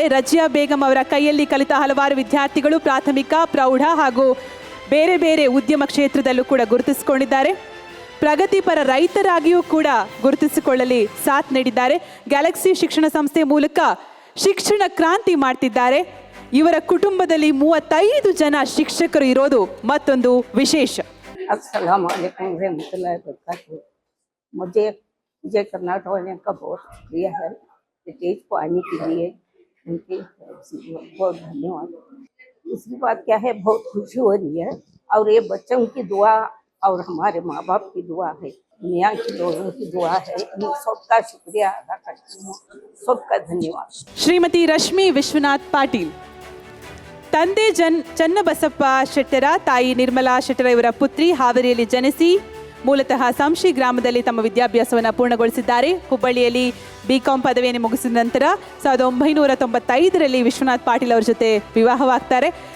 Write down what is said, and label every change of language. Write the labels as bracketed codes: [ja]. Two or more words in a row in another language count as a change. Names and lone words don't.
[kn] ರಜಿಯಾ ಬೇಗಂ ಅವರ ಕೈಯಲ್ಲಿ ಕಲಿತ ಹಲವಾರು ವಿದ್ಯಾರ್ಥಿಗಳು ಪ್ರಾಥಮಿಕ, ಪ್ರೌಢ ಹಾಗೂ ಬೇರೆ ಬೇರೆ ಉದ್ಯಮ ಕ್ಷೇತ್ರದಲ್ಲೂ ಕೂಡ ಗುರುತಿಸಿಕೊಂಡಿದ್ದಾರೆ. ಪ್ರಗತಿಪರ ರೈತರಾಗಿಯೂ ಕೂಡ ಗುರುತಿಸಿಕೊಳ್ಳಲಿ ಸಾಥ್ ನೀಡಿದ್ದಾರೆ. ಗ್ಯಾಲಕ್ಸಿ ಶಿಕ್ಷಣ ಸಂಸ್ಥೆ ಮೂಲಕ ಶಿಕ್ಷಣ ಕ್ರಾಂತಿ ಮಾಡ್ತಿದ್ದಾರೆ. ಇವರ ಕುಟುಂಬದಲ್ಲಿ 35 ಜನ ಶಿಕ್ಷಕರು ಇರೋದು ಮತ್ತೊಂದು ವಿಶೇಷ. [ar] السلام عليكم رحمة الله و بركاته. [hi] मुझे विजय कर्नाटक वाले का बहुत शुक्रिया है स्टेज को आने के लिए, उनके बहुत धन्यवाद। दूसरी बात क्या है, बहुत खुशी हो रही है और ये बच्चों की दुआ और हमारे माँ बाप की दुआ है, दुनिया के लोगों की दुआ है। इन सबका शुक्रिया अदा करती हूँ, सबका धन्यवाद। [kn] ಶ್ರೀಮತಿ ರಶ್ಮಿ ವಿಶ್ವನಾಥ್ ಪಾಟೀಲ್, ತಂದೆ ಚನ್ನಬಸಪ್ಪ ಶೆಟ್ಟರ, ತಾಯಿ ನಿರ್ಮಲಾ ಶೆಟ್ಟರ ಇವರ ಪುತ್ರಿ. ಹಾವೇರಿಯಲ್ಲಿ ಜನಿಸಿ ಮೂಲತಃ ಸಂಶಿ ಗ್ರಾಮದಲ್ಲಿ ತಮ್ಮ ವಿದ್ಯಾಭ್ಯಾಸವನ್ನು ಪೂರ್ಣಗೊಳಿಸಿದ್ದಾರೆ. ಹುಬ್ಬಳ್ಳಿಯಲ್ಲಿ BCom ಪದವಿಯನ್ನು ಮುಗಿಸಿದ ನಂತರ 1995ರಲ್ಲಿ ವಿಶ್ವನಾಥ್ ಪಾಟೀಲ್ ಅವರ ಜೊತೆ ವಿವಾಹವಾಗ್ತಾರೆ.